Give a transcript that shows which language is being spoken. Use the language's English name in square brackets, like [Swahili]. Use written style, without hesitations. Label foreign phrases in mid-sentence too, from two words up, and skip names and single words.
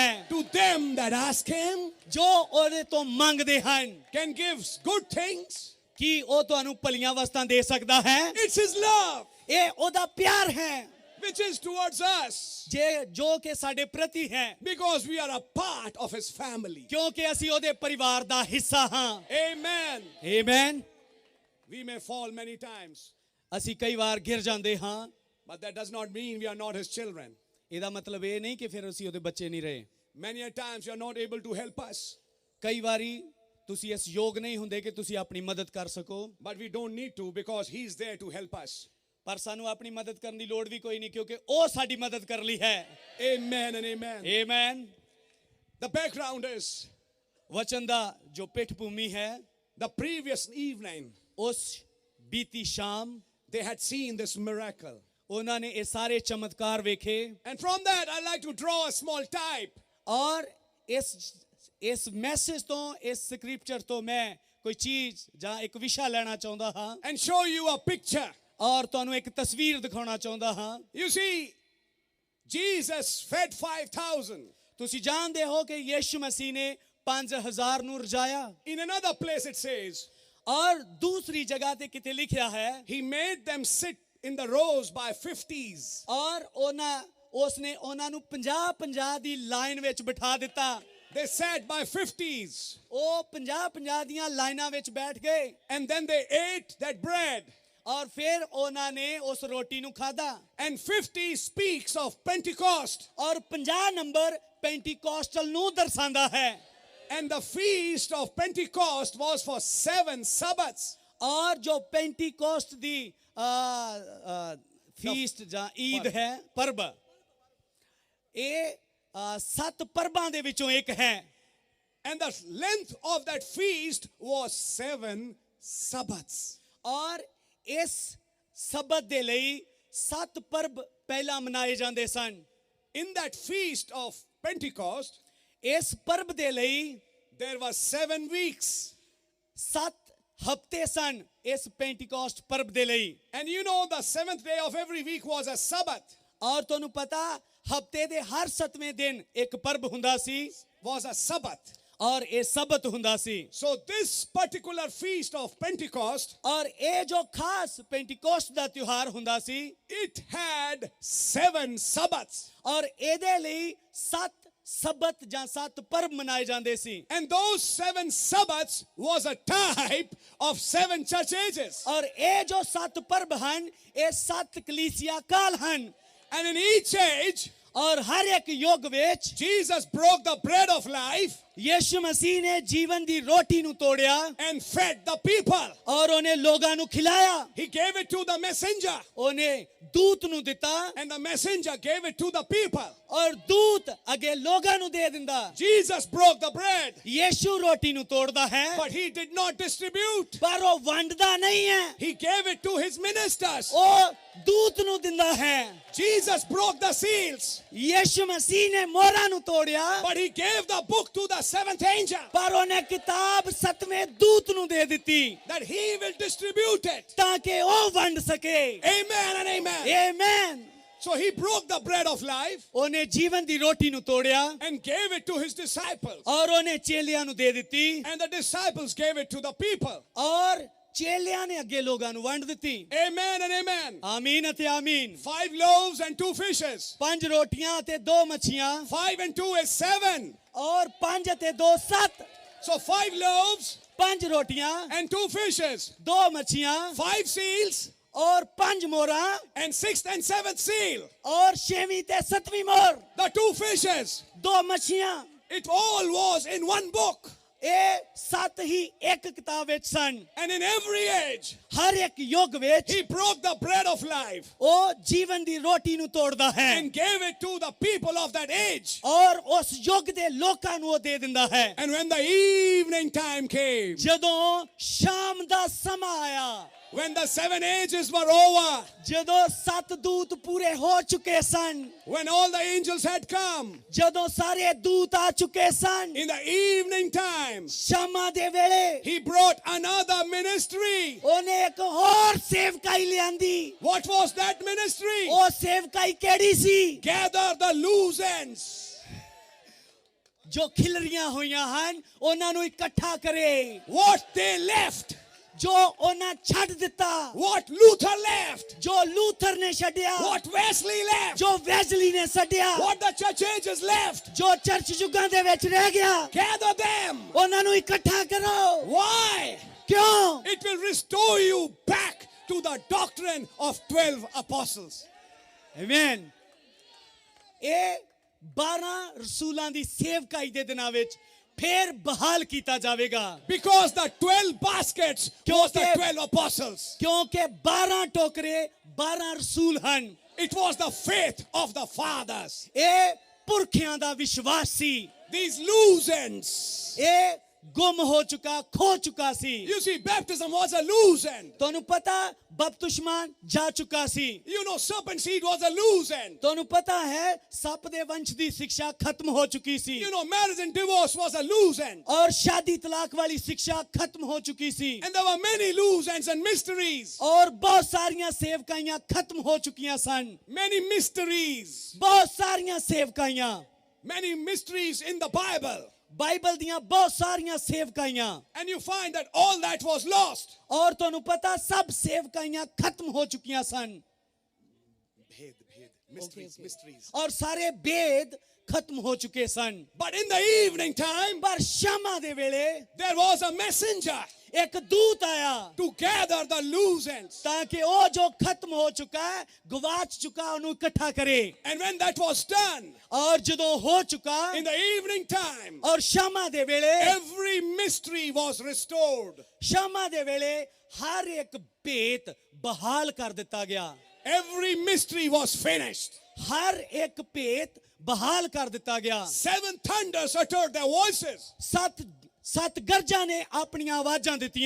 [English] to them that ask him? [Punjabi] ਜੋ ਉਹਦੇ ਤੋਂ ਮੰਗਦੇ ਹਨ [English] Can give good things. [Punjabi] ਕੀ ਉਹ ਤੁਹਾਨੂੰ ਭਲੀਆਂ ਵਸਤਾਂ ਦੇ ਸਕਦਾ ਹੈ [English] It's his love, [Punjabi] ਇਹ ਉਹਦਾ ਪਿਆਰ ਹੈ [English] which is towards us, [Punjabi] ਜੋ ਕਿ ਸਾਡੇ ਪ੍ਰਤੀ ਹੈ [English] because we are a part of his family. [Punjabi] ਕਿਉਂਕਿ ਅਸੀਂ ਉਹਦੇ ਪਰਿਵਾਰ ਦਾ ਹਿੱਸਾ ਹਾਂ [English] Amen. [Punjabi] ਆਮੇਨ [English] We may fall many times, [Punjabi] ਅਸੀਂ ਕਈ ਵਾਰ ਗਿਰ ਜਾਂਦੇ ਹਾਂ [English] but that does not mean we are not his children. [Punjabi] ਇਹਦਾ ਮਤਲਬ ਇਹ ਨਹੀਂ ਕਿ ਫਿਰ ਅਸੀਂ ਉਹਦੇ ਬੱਚੇ ਨਹੀਂ ਰਹੇ [English] Many a times you are not able to help us, [Punjabi] ਕਈ ਵਾਰੀ ਤੁਸੀਂ ਇਸ ਯੋਗ ਨਹੀਂ ਹੁੰਦੇ ਕਿ ਤੁਸੀਂ ਆਪਣੀ ਮਦਦ ਕਰ ਸਕੋ [English] but we don't need to because he's there to help us. [Punjabi] ਪਰ ਸਾਨੂੰ ਆਪਣੀ ਮਦਦ ਕਰਨ ਦੀ ਲੋੜ ਵੀ ਕੋਈ ਨਹੀਂ ਕਿਉਂਕਿ ਉਹ ਸਾਡੀ ਮਦਦ ਕਰ ਲਈ ਹੈ [English] Amen and amen. [Punjabi] ਆਮੇਨ [English] The background is [Punjabi] ਵਚਨ ਦਾ ਜੋ ਪਿੱਠ ਭੂਮੀ ਹੈ [English] the previous evening [Punjabi] ਉਸ ਬੀਤੀ ਸ਼ਾਮ [English] they had seen this miracle. [Punjabi] ਉਹਨਾਂ ਨੇ ਇਹ ਸਾਰੇ ਚਮਤਕਾਰ ਵੇਖੇ [English] And from that, I'd like to draw a small type. [Punjabi] ਔਰ ਇਸ ਮੈਸੇਜ ਤੋਂ ਇਸ ਸਕ੍ਰਿਪਚਰ ਤੋਂ ਮੈਂ ਕੋਈ ਚੀਜ਼ ਜਾਂ ਇੱਕ ਵਿਸ਼ਾ ਲੈਣਾ ਚਾਹੁੰਦਾ ਹਾਂ [English] And show you a picture. [Punjabi] ਔਰ ਤੁਹਾਨੂੰ ਇੱਕ ਤਸਵੀਰ ਦਿਖਾਉਣਾ ਚਾਹੁੰਦਾ ਹਾਂ [English] You see, Jesus fed 5,000. [Punjabi] ਤੁਸੀਂ ਜਾਣਦੇ ਹੋ ਕਿ ਯਿਸੂ ਮਸੀਹ ਨੇ 5000 ਨੂੰ ਰਜਾਇਆ [English] In another place it says, [Punjabi] ਔਰ ਦੂਸਰੀ ਜਗ੍ਹਾ ਤੇ ਕਿਤੇ ਲਿਖਿਆ ਹੈ [English] he made them sit in the rows by 50s. [Punjabi] ਔਰ ਉਸਨੇ ਉਹਨਾਂ ਨੂੰ 50 ਦੀ ਲਾਈਨ ਵਿੱਚ ਬਿਠਾ ਦਿੱਤਾ [English] They sat by 50s. [Punjabi] ਉਹ 50 ਦੀਆਂ ਲਾਈਨਾਂ ਵਿੱਚ ਬੈਠ ਗਏ [English] And then they ate that bread. [Punjabi] ਔਰ ਫਿਰ ਉਹਨਾਂ ਨੇ ਉਸ ਰੋਟੀ ਨੂੰ ਖਾਧਾ [English] And 50 speaks of Pentecost. [Punjabi] ਔਰ 50 ਨੰਬਰ ਪੈਂਟੀਕੋਸਟਲ ਨੂੰ ਦਰਸਾਉਂਦਾ ਹੈ [English] And the feast of Pentecost was for 7 Sabbaths. [Punjabi] ਔਰ ਜੋ ਪੈਂਟੀਕੋਸਟ ਦੀ ਫੀਸਟ ਜਾਂ ਈਦ ਹੈ ਪਰਬ ਇਹ 7 ਪਰਬਾਂ ਦੇ ਵਿੱਚੋਂ ਇੱਕ ਹੈ [English] And the length of that feast was 7 Sabbaths. [Punjabi] ਔਰ ਇਸ ਸਬਤ ਦੇ ਲਈ 7 ਪਰਬ ਪਹਿਲਾਂ ਮਨਾਏ ਜਾਂਦੇ ਸਨ [English] In that feast of Pentecost, [Punjabi] ਇਸ ਪਰਬ ਦੇ ਲਈ [English] there were 7 weeks. [Punjabi] 7 ਹਫ਼ਤੇ ਸਨ ਇਸ ਪੈਂਟੀਕੋਸਟ ਪਰਬ ਦੇ ਲਈ [English] And you know the 7th day of every week was a Sabbath. [Punjabi] ਔਰ ਤੁਹਾਨੂੰ ਪਤਾ ਹਫ਼ਤੇ ਦੇ ਹਰ 7ਵੇਂ ਦਿਨ ਇੱਕ ਪਰਬ ਹੁੰਦਾ ਸੀ [English] Was a Sabbath. [Punjabi] ਔਰ ਇਹ ਸਬਤ ਹੁੰਦਾ ਸੀ [English] So this particular feast of Pentecost, [Punjabi] ਔਰ ਇਹ ਜੋ ਖਾਸ ਪੈਂਟੀਕੋਸਟ ਦਾ ਤਿਉਹਾਰ ਹੁੰਦਾ ਸੀ [English] it had 7 Sabbaths. [Punjabi] ਔਰ ਇਹਦੇ ਲਈ 7 ਸਬਤ ਜਾਂ 7 ਪਰਬ ਮਨਾਏ ਜਾਂਦੇ ਸੀ [English] And those 7 Sabbaths was a type of 7 church ages. [Punjabi] ਔਰ ਇਹ ਜੋ 7 ਪਰਬ ਹਨ ਇਹ 7 ਕਲੀਸਿਆ ਕਾਲ ਹਨ [English] And in each age, [Punjabi] ਔਰ ਹਰ ਇੱਕ ਯੁੱਗ ਵਿੱਚ [English] Jesus broke the bread of life [Punjabi] ਯਿਸੂ ਮਸੀਹ ਨੇ ਜੀਵਨ ਦੀ ਰੋਟੀ ਨੂੰ ਤੋੜਿਆ [English] and fed the people. [Punjabi] ਔਰ ਉਹਨੇ ਲੋਕਾਂ ਨੂੰ ਖਿਲਾਇਆ [English] He gave it to the messenger, [Punjabi] ਉਹਨੇ ਦੂਤ ਨੂੰ ਦਿੱਤਾ [English] and the messenger gave it to the people. [Punjabi] ਔਰ ਦੂਤ ਅੱਗੇ ਲੋਕਾਂ ਨੂੰ ਦੇ ਦਿੰਦਾ [English] Jesus broke the bread, [Punjabi] ਯਿਸੂ ਰੋਟੀ ਨੂੰ ਤੋੜਦਾ ਹੈ [English] but he did not distribute. [Punjabi] ਪਰ ਉਹ ਵੰਡਦਾ ਨਹੀਂ ਹੈ [English] He gave it to his ministers. [Punjabi] ਉਹ ਦੂਤ ਨੂੰ ਦਿੰਦਾ ਹੈ [English] Jesus broke the seals, [Punjabi] ਯਿਸੂ ਮਸੀਹ ਨੇ ਮੋਹਰਾਂ ਨੂੰ ਤੋੜਿਆ [English] but he gave the book to the 7th angel, [Punjabi] ਪਰ ਉਹਨੇ ਕਿਤਾਬ 7ਵੇਂ ਦੂਤ ਨੂੰ ਦੇ ਦਿੱਤੀ [English] that he will distribute it. [Punjabi] ਤਾਂ ਕਿ ਉਹ ਵੰਡ ਸਕੇ [English] Amen and amen. [Punjabi] ਆਮੇਨ [English] So he broke the bread of life [Punjabi] ਉਹਨੇ ਜੀਵਨ ਦੀ ਰੋਟੀ ਨੂੰ ਤੋੜਿਆ [English] and gave it to his disciples. [Punjabi] ਔਰ ਉਹਨੇ ਚੇਲਿਆਂ ਨੂੰ ਦੇ ਦਿੱਤੀ [English] And the disciples gave it to the people. [Punjabi] ਔਰ ਚੇਲਿਆਂ ਨੇ ਅੱਗੇ ਲੋਕਾਂ ਨੂੰ ਵੰਡ ਦਿੱਤੀ [English] Amen and amen. [Punjabi] ਆਮੀਨ ਅਤੇ ਆਮੀਨ [English] 5 loaves and 2 fishes. [Punjabi] 5 ਰੋਟੀਆਂ ਤੇ 2 ਮੱਛੀਆਂ [English] 5 and 2 is 7. [Punjabi] ਔਰ 5 ਅਤੇ 2 7 [English] So 5 loaves [Punjabi] 5 ਰੋਟੀਆਂ [English] and 2 fishes. [Punjabi] 2 ਮੱਛੀਆਂ [English] 5 seals [Punjabi] ਔਰ 5 ਮੋਹਰਾਂ [English] and 6th and 7th seal. [Punjabi] ਔਰ 6ਵੀਂ ਤੇ 7ਵੀਂ ਮੋਹਰ [English] The 2 fishes. [Punjabi] 2 ਮੱਛੀਆਂ [English] It all was in one book. [Punjabi] ਇਹ 7 ਹੀ ਇੱਕ ਕਿਤਾਬ ਵਿੱਚ ਸਨ [English] And in every age, [Punjabi] ਹਰ ਇੱਕ ਯੁੱਗ ਵਿੱਚ [English] he broke the bread of life [Punjabi] ਉਹ ਜੀਵਨ ਦੀ ਰੋਟੀ ਨੂੰ ਤੋੜਦਾ ਹੈ [English] and gave it to the people of that age. [Punjabi] ਔਰ ਉਸ ਯੁੱਗ ਦੇ ਲੋਕਾਂ ਨੂੰ ਉਹ ਦੇ ਦਿੰਦਾ ਹੈ [English] And when the evening time came, [Punjabi] ਜਦੋਂ ਸ਼ਾਮ ਦਾ ਸਮਾਂ ਆਇਆ [English] when the 7 ages were over, [Punjabi] ਜਦੋਂ 7 ਦੂਤ ਪੂਰੇ ਹੋ ਚੁੱਕੇ ਸਨ [English] when all the angels had come, [Punjabi] ਜਦੋਂ ਸਾਰੇ ਦੂਤ ਆ ਚੁੱਕੇ ਸਨ [English] in the evening time, [Punjabi] ਸ਼ਾਮਾਂ ਦੇ ਵੇਲੇ [English] he brought another ministry. [Punjabi] ਉਹਨੇ ਇੱਕ ਹੋਰ ਸੇਵਕਾਈ ਲਿਆਂਦੀ [English] What was that ministry? [Punjabi] ਉਹ ਸੇਵਕਾਈ ਕਿਹੜੀ ਸੀ [English] Gather the loose ends. [Punjabi] ਜੋ ਖਿਲਰੀਆਂ ਹੋਈਆਂ ਹਨ ਉਹਨਾਂ ਨੂੰ ਇਕੱਠਾ ਕਰੇ [English] What they left, [Punjabi] ਜੋ ਉਹਨਾਂ ਛੱਡ ਦਿੱਤਾ [English] what Luther left, [Punjabi] ਜੋ ਲੂਥਰ ਨੇ ਛੱਡਿਆ [English] what Wesley left, [Punjabi] ਜੋ ਵੈਜ਼ਲੀ ਨੇ ਛੱਡਿਆ [English] what the church ages left. [Punjabi] ਜੋ ਚਰਚ ਯੁੱਗਾਂ ਦੇ ਵਿੱਚ ਰਹਿ ਗਿਆ [English] Gather them. [Punjabi] ਉਹਨਾਂ ਨੂੰ ਇਕੱਠਾ ਕਰੋ [English] Why? [Punjabi] ਕਿਉਂ [English] It will restore you back to the doctrine of 12 apostles. [Punjabi] ਆਮੇਨ ਇਹ 12 ਰਸੂਲਾਂ ਦੀ ਸੇਵਕਾਈ ਦੇ ਦਿਨਾਂ ਵਿੱਚ ਫੇਰ ਬਹਾਲ ਕੀਤਾ ਜਾਵੇਗਾ [English] Because the 12 baskets was the [Punjabi] ਕਿਉਂਕਿ [English] 12 apostles. [Punjabi] ਕਿਉਂਕਿ 12 ਟੋਕਰੇ 12 ਰਸੂਲ ਹਨ [English] It was the faith of the fathers. [Punjabi] ਇਹ ਪੁਰਖਿਆਂ ਦਾ ਵਿਸ਼ਵਾਸ ਸੀ [English] These loose ends. [Punjabi] ਇਹ ਗੁੰਮ ਹੋ ਚੁੱਕਾ ਖੋ ਚੁੱਕਾ ਸੀ [English] You see, baptism was a loose end. [Punjabi] ਤੁਹਾਨੂੰ ਪਤਾ ਬਪਤਿਸਮਾਨ ਜਾ ਚੁੱਕਾ ਸੀ [English] You know, serpent seed was a loose end. [Punjabi] ਤੁਹਾਨੂੰ ਪਤਾ ਹੈ ਸੱਪ ਦੇ ਵੰਸ਼ ਦੀ ਸਿੱਖਿਆ ਖਤਮ ਹੋ ਚੁੱਕੀ ਸੀ [English] You know, marriage and divorce was a loose end. [Punjabi] ਔਰ ਸ਼ਾਦੀ ਤਲਾਕ ਵਾਲੀ ਸਿੱਖਿਆ ਖਤਮ ਹੋ ਚੁੱਕੀ ਸੀ [English] And there were many loose ends and mysteries. [Punjabi] ਔਰ ਬਹੁਤ ਸਾਰੀਆਂ ਸੇਵਕਾਈਆਂ ਖਤਮ ਹੋ ਚੁੱਕੀਆਂ ਸਨ [English] Many mysteries. [Punjabi] ਬਹੁਤ ਸਾਰੀਆਂ ਸੇਵਕਾਈਆਂ [English] Many mysteries in the Bible. [Punjabi] ਬਾਈਬਲ ਦੀਆਂ ਬਹੁਤ ਸਾਰੀਆਂ ਸੇਵਕਾਈਆਂ [English] And you find that all that was lost. [Punjabi] ਔਰ ਤੁਹਾਨੂੰ ਪਤਾ ਸਭ ਸੇਵਕਾਈਆਂ ਖਤਮ ਹੋ ਚੁੱਕੀਆਂ ਸਨ [English] Mysteries. [Punjabi] ਔਰ ਸਾਰੇ ਭੇਦ ਖਤਮ ਹੋ ਚੁੱਕੇ ਸਨ [English] But in the evening time, [Punjabi] ਪਰ ਸ਼ਾਮਾਂ ਦੇ ਵੇਲੇ [English] there was a messenger [Punjabi] ਇੱਕ ਦੂਤ ਆਇਆ [English] to gather the loose ends. [Punjabi] ਤਾਂ ਕਿ ਉਹ ਜੋ ਖਤਮ ਹੋ ਚੁੱਕਾ ਹੈ ਗਵਾਚ ਚੁੱਕਾ ਉਹਨੂੰ ਇਕੱਠਾ ਕਰੇ [English] And when that was done, [Punjabi] ਔਰ ਜਦੋਂ ਹੋ ਚੁੱਕਾ [English] in the evening time, [Punjabi] ਔਰ ਸ਼ਾਮਾਂ ਦੇ ਵੇਲੇ [English] every mystery was restored. [Punjabi] ਸ਼ਾਮਾਂ ਦੇ ਵੇਲੇ ਹਰ ਇੱਕ ਭੇਦ ਬਹਾਲ ਕਰ ਦਿੱਤਾ ਗਿਆ [English] Every mystery was finished. [Punjabi] ਹਰ ਇੱਕ ਭੇਦ ਬਹਾਲ ਕਰ ਦਿੱਤਾ ਗਿਆ [English] 7 thunders uttered their voices. [Punjabi] ਸੱਤ ਗਰਜਾਂ ਨੇ ਆਪਣੀਆਂ ਆਵਾਜ਼ਾਂ ਦਿੱਤੀਆਂ